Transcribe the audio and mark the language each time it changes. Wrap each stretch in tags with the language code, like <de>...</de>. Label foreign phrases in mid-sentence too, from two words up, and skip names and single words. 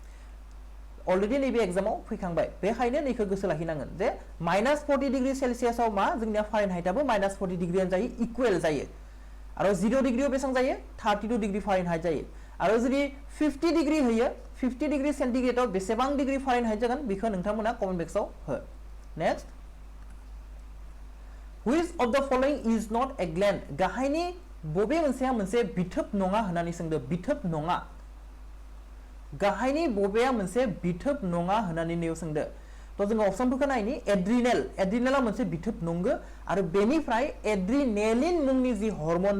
<brx>बेखायनो नैखौ गोसो लाखिनांगोन जे -40</brx> <en>degree Celsiusआव</en> <brx>मा जोंनिया फारेनहाइटआबो -40 डिग्रीआनो जायो इक्वल जायो आरो 0 डिग्रीआव बेसेबां जायो 32</brx> <en>degree Fahrenheit</en> <brx>जायो आरो जुदि 50 डिग्री होयो 50</brx> <en>degree centigradeआव</en> <brx>बेसेबां</brx> <en>degree Fahrenheit</en> <brx>जागोन बेखौ नोंथांमोना</brx> <en>comment boxआव</en> <brx>हो नेक्स्ट</brx> <en>Which of the following is not a gland</en> <brx>गाहायनि बबे मोनसेया मोनसे बिथोब नङा होननानै सोंदों बिथोब नङा गाहायनि बबेया मोनसे बिथोब नङा होननानै नेव सोंदों तो जों ऑप्शनफोरखौ नायनि एड्रिनेला मोनसे बिथोब नंगो आरो बेनिफ्राय एड्रिनेलिन मुंनि जि हर्मोन</brx>